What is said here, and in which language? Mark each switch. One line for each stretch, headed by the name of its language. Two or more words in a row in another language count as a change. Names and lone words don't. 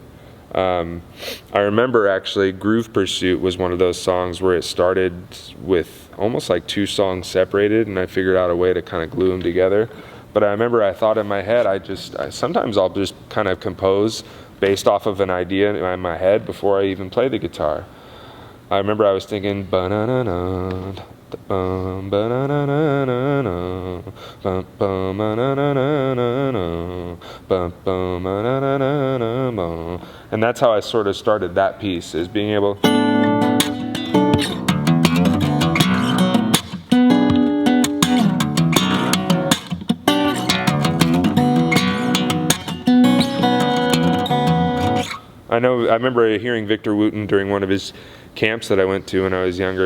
English: I remember actually Groove Pursuit was one of those songs where it started with almost like 2 songs separated, and I figured out a way to kind of glue them together. But I remember I thought in my head, sometimes I'll just kind of compose based off of an idea in my head before I even play the guitar. I remember I was thinking, ba-na-na-na, bum, ba-na-na-na-na, bum, bum, ba-na-na-na-na, bum, bum, ba-na-na-na-na, bum. And that's how I sort of started that piece, is being able. I remember hearing Victor Wooten during one of his camps that I went to when I was younger.